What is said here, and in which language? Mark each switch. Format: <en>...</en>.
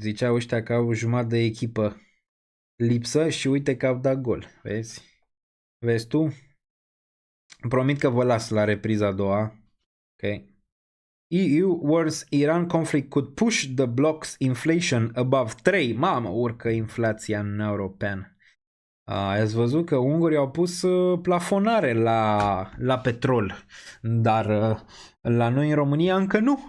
<ro>Ziceau ăștia că au jumătate de echipă lipsă și uite că au dat gol. Vezi tu? Promit că vă las la repriza a doua. Ok.</ro> <en>EU warns Iran conflict could push the bloc's inflation above 3.</en> <ro>Mamă, urcă inflația în european. Ați văzut că ungurii au pus plafonare la petrol, dar la noi în România încă nu.</ro>